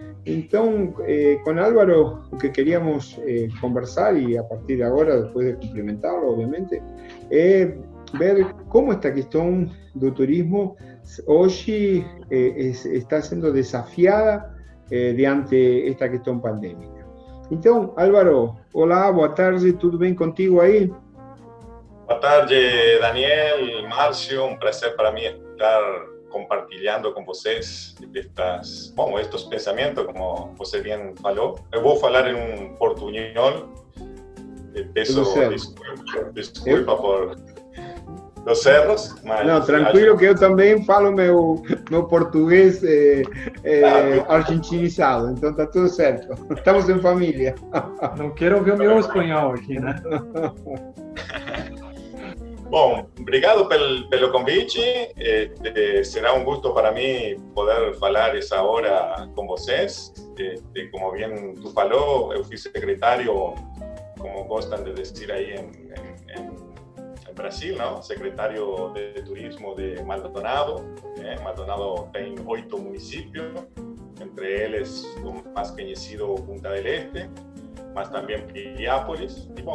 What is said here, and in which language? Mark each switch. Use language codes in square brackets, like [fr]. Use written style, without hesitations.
[es] Entonces, con Álvaro, lo que queríamos conversar, y a partir de ahora, después de complementarlo, obviamente, es ver cómo esta cuestión del turismo hoy está siendo desafiada diante esta cuestión pandémica. Entonces, Álvaro, hola, [pt] boa tarde, [es] ¿todo bien contigo ahí? [pt] Boa tarde, [es] Daniel, Márcio, un placer para mí estar compartilhando con vocês estos pensamientos, [pt] como você bien falou. Eu vou falar [es] en un portuñol, [pt] peço desculpa [es] por los cerros. [pt] Mas não, tranquilo, que eu também falo meu português argentinizado, então tá tudo certo. Estamos em família. Não quero ouvir o meu espanhol aqui, né? Bom, obrigado pelo convite. [es] Será un gusto para mí poder [pt] falar essa hora [es] con vocês. Como bien tú falou, [pt] eu fui [es] secretario, como gostan de decir ahí en Brasil, ¿no? Secretario de Turismo de Maldonado. Maldonado tiene 8 municipios, entre ellos el más conocido Punta del Este, más también Piriápolis.